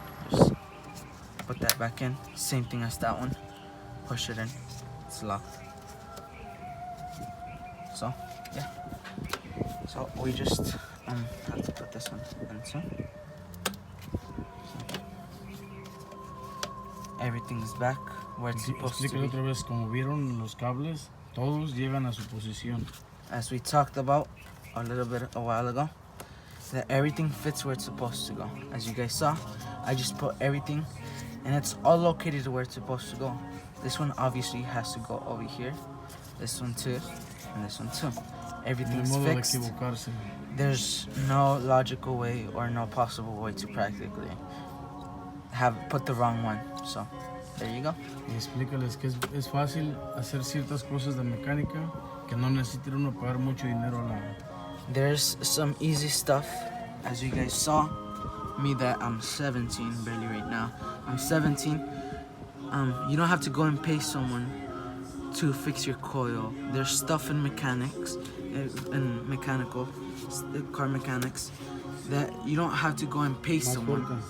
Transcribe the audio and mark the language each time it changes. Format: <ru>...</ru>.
<en>Just put that back in. Same thing as that one. Push it in. It's locked. So yeah. So we just have to put this one in. So everything's back where it's supposed to</en> <es>Explícale otra vez, como vieron los cables, todos llegan a su posición.</es> <en>As we talked about a while ago, that everything fits where it's supposed to go. As you guys saw, I just put everything, and it's all located where it's supposed to go. This one obviously has to go over here, this one too, and this one too. Everything's fixed. There's no logical way or no possible way to practically put the wrong one. So there you go.</en> <es>Y explícales que es fácil hacer ciertas cosas de mecánica que no necesita uno pagar mucho dinero a la...</es> <en>There's some easy stuff, as you guys saw. Me that I'm 17 barely right now. I'm 17. You don't have to go and pay someone to fix your coil. There's stuff in mechanics and mechanical car mechanics that you don't have to go and pay someone.</en>